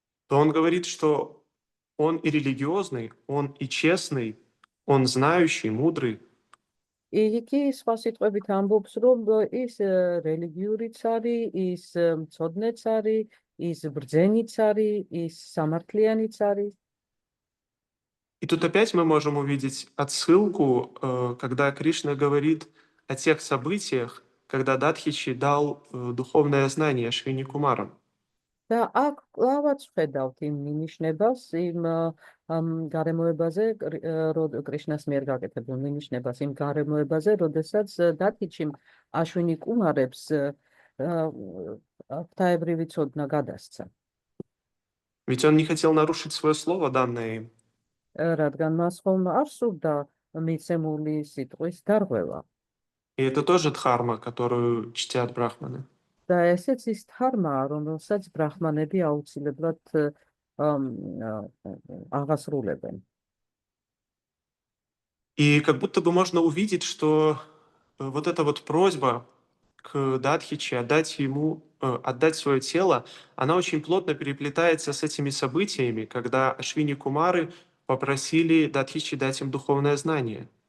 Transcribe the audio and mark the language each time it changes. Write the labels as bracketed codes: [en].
[ru] то он говорит, что он и религиозный, он и честный, он знающий, мудрый, [ka] იგი სხვა სიტყვებით ამბობს, რომ ის რელიგიურიც არის, ის მცოდნეც არის, ის ბრძენიც არის, ის სამართლიანიც არის. [ru] И тут опять мы можем увидеть отсылку, когда Кришна говорит о тех событиях, когда Дадхичи дал духовное знание Ашвини Кумарам. [ka] და აქ კლავაც ვხედავთ იმ მინიშნებას, იმ გარემოებაზე, კრიშნას მიერ გაკეთებულ მინიშნებას, იმ გარემოებაზე, როდესაც დათიჩიმ აშვინი კუმარებს ღვთაებრივი ცოდნა გადასცა. [ru] Ведь он не хотел нарушить свое слово, данное им. [ka] რადგან მას ხომ არ სურდა მიცემული სიტყვის დარღვევა. [ru] И это тоже дхарма, которую чтят брахманы. [ka] და ესეც ის ධარმაა, რომელსაც ბრაჰმანები აუცილებლად აღასრულებენ. [ru] И как будто бы можно увидеть, что вот эта вот просьба к Дадхичи отдать свое тело, она очень плотно переплетается с этими событиями, когда Ашвини Кумары попросили Дадхичи дать им духовное знание.